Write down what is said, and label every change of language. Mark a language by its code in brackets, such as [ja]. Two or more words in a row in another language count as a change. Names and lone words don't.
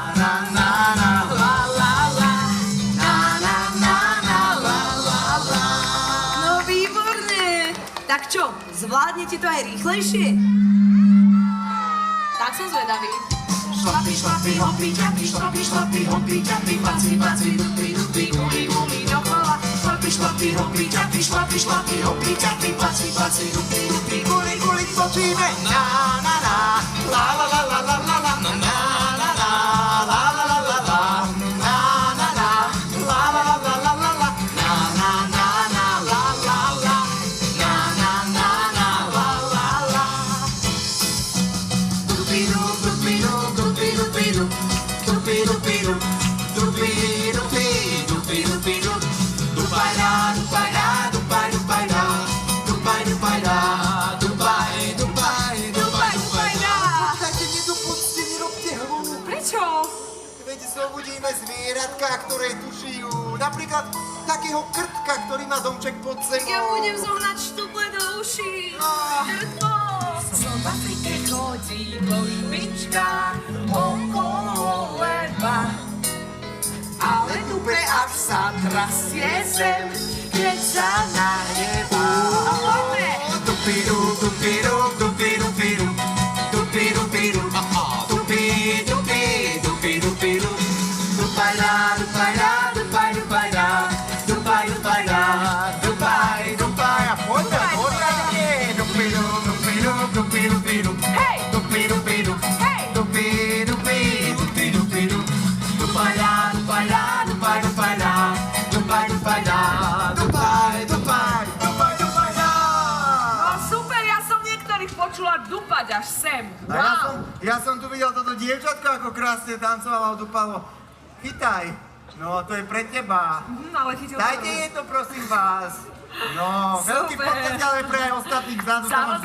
[sk] No výborné. Tak čo, zvládnete to aj rýchlejšie? Tak som zvedavý. Šlapi, šlapi, hopi, ťapi, šlapi, šlapi, hopi, ťapi, paci, paci, dupi, dupi, guli, guli, dokola. Šlapi, šlapi, hopi, ťapi, šlapi, šlapi, hopi, ťapi, paci, paci, dupi, dupi, guli, guli, točíme. Na, na, na, la, la, la, la, la, la, la, na, na, na, na, la, la, la, la, la, na, na, na, la, la, la, la, la, la, la, na, na, na, na, la, la, la, na, na, na, na, la, la, la. Dupi-du, dupi-du, dupi-dupi-du, dupi-dupi-du, dupi-dupi, dupi-dupi-du, dupaj-da, dupaj-da, dupaj-dupaj-da, dupaj-dupaj-da, dupaj, dupaj, dupaj, dupaj-da. Počkajte, nedopustite, nerobte hlúp. Prečo? Veď zobudíme zvieratka, ktoré tu žijú. Napríklad takého krtka, ktorý má domček pod sebou. Ja budem zohnať štuple do uší. Krtko! Som v Afrike chodí po špičkách okolo leba, ale dupe až sa trasie zem, keď sa nahnevá. Dupidu, dupidu, dupidu, dupidu, dupidu, dupidu, dupidu, dupidu, dupidu, dupajda, dupajda, dupaj, dupajda, dupaj, dupajda, dupaj, dupaj, a poďme, poriadne, dupidu, dupidu, dupidu, dupidu, Hej! dupidu, dupidu, Hej! dupidu, dupidu, dupidu, dupajda, dupajda, dupaj, dupajda, dupaj, dupajda, dupaj, dupaj, dupaj, dupajda. No super, ja som niektorých počula dupať až sem. A ja som tu videl toto dievčatko, ako krásne tancovalo a dupalo. Chytaj. No, to je pre teba. Ale chytil Dajte jej to, prosím vás. No, veľký Super. potenciál je pre aj ostatných vzadu, tam už